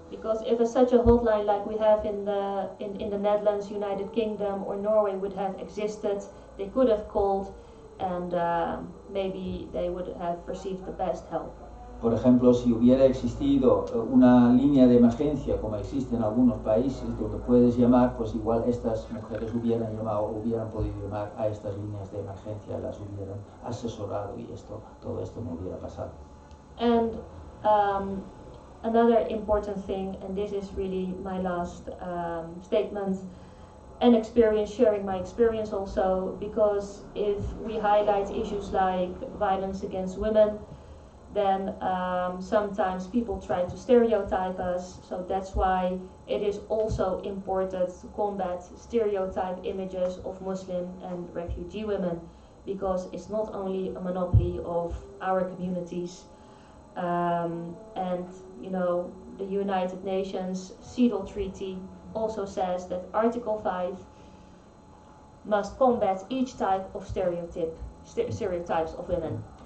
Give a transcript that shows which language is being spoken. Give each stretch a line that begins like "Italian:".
English: Because if such a hotline like we have in the Netherlands, United Kingdom, or Norway would have existed, they could have called, and maybe they would have received the best help.
Spanish: Por ejemplo, si hubiera existido una línea de emergencia, como existe en algunos países, donde puedes llamar, pues igual estas mujeres hubieran podido llamar a estas líneas de emergencia, las hubieran asesorado y todo esto no hubiera pasado.
English: And another important thing, and this is really my last statement, and sharing my experience also, because if we highlight issues like violence against women, then sometimes people try to stereotype us, so that's why it is also important to combat stereotype images of Muslim and refugee women, because it's not only a monopoly of our communities, and the United Nations CEDAW Treaty also says that Article 5 must combat each type of stereotypes of women.